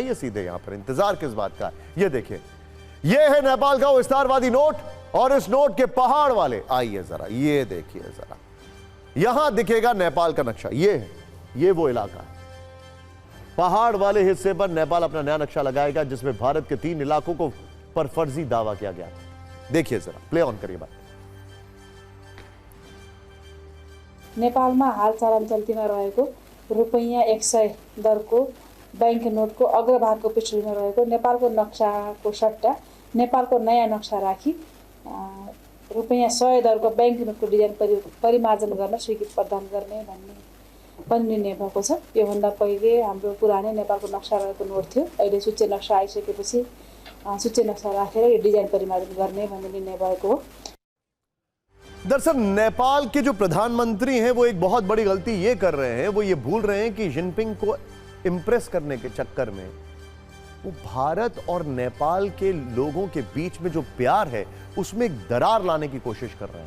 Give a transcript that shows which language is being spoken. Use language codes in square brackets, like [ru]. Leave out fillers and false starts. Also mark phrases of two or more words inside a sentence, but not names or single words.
[hi] आइए सीधे यहां पर, इंतजार किस बात का? ये देखिए, ये है नेपाल का वो विस्तारवादी नोट और इस नोट के पहाड़ वाले, आइए जरा ये देखिए जरा, यहां दिखेगा नेपाल का नक्शा। ये है, ये वो इलाका है। पहाड़ वाले हिस्से पर नेपाल अपना नया नक्शा लगाएगा जिसमें भारत के 3 इलाकों को पर फर्जी दावा किया गया था। देखिए जरा, [en] play on [hi] करिए बात। [ne] नेपालमा हाल चलन चल्तीमा रहेको रुपैयाँ 100 दरको बैंक नोटको अग्रभागको पृष्ठभूमिमा रहेको नेपालको नक्साको सट्टा नेपालको नयाँ नक्सा राखी रुपैयाँ 100 दरको बैंक नोटको डिजाइन परिमार्जन गर्न स्वीकृति प्रदान गर्ने भन्ने पनि निर्णय भएको छ। योभन्दा पहिले हाम्रो पुरानै नेपालको नक्सा रहेको नोट थियो, अहिले सूच्य नक्सा आइसकेपछि सूच्य नक्सा राखेर यो डिजाइन परिमार्जन गर्ने भन्ने निर्णय भएको हो। [hi] दरअसल नेपाल के जो प्रधानमंत्री हैं वो एक बहुत बड़ी गलती ये कर रहे हैं, वो ये भूल रहे हैं कि जिनपिंग को इंप्रेस करने के चक्कर में वो भारत और नेपाल के लोगों के बीच में जो प्यार है उसमें एक दरार लाने की कोशिश कर रहे हैं।